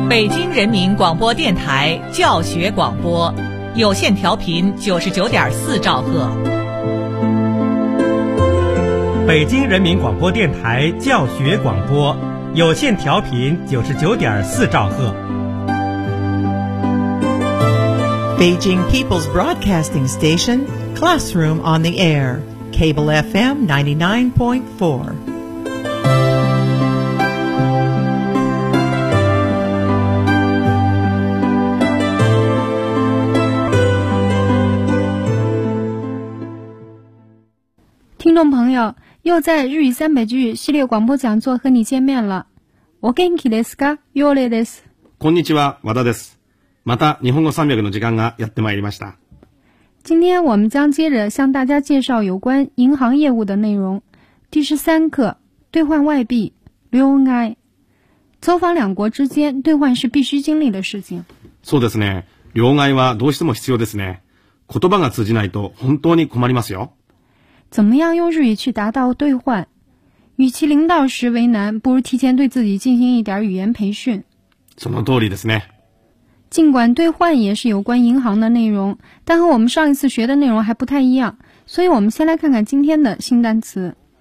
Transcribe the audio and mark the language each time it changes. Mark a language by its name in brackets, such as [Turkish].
[Chinese] 京人民广播电台教学广播，有线调频99.4兆赫。北京人民广播电台教学广播，有线调频99.4兆赫。 [English] Beijing People's Broadcasting Station, Classroom on the Air, Cable FM 99.4. [Chinese] 众朋友，又在日语三百句系列广播讲座和你见面了。 [Japanese] お元気ですか？ヨレです。こんにちは、和田です。また日本語三百の時間がやってまいりました。 [Chinese] 今天我们将接着向大家介绍有关银行业务的内容。第十三课，兑换外币，留外。走访两国之间，兑换是必须经历的事情。 [Japanese] そうですね。留外はどうしても必要ですね。言葉が通じないと本当に困りますよ。 [Chinese] 怎么样用日语去达到兑换？与其临到时为难，不如提前对自己进行一点语言培训。 [Japanese] その通りですね。 [Chinese] 尽管兑换也是有关银行的内容，但和我们上一次学的内容还不太一样，所以我们先来看看今天的新单词。